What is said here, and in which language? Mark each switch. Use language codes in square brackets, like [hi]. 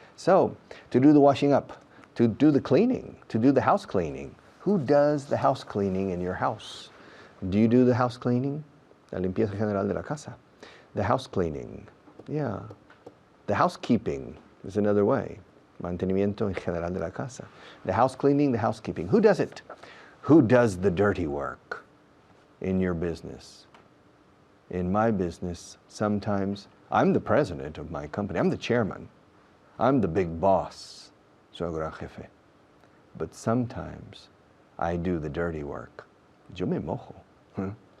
[en] So, to do the washing up, to do the cleaning, to do the house cleaning. Who does the house cleaning in your house? Do you do the house cleaning? [es] La limpieza general de la casa. [en] The house cleaning, yeah. The housekeeping is another way. [es] Mantenimiento en general de la casa. [en] The house cleaning, the housekeeping. Who does it? Who does the dirty work in your business? In my business, sometimes I'm the president of my company. I'm the chairman. I'm the big boss. [es] Soy el gran jefe. [en] But sometimes I do the dirty work. [es] Yo me mojo. [en] Huh?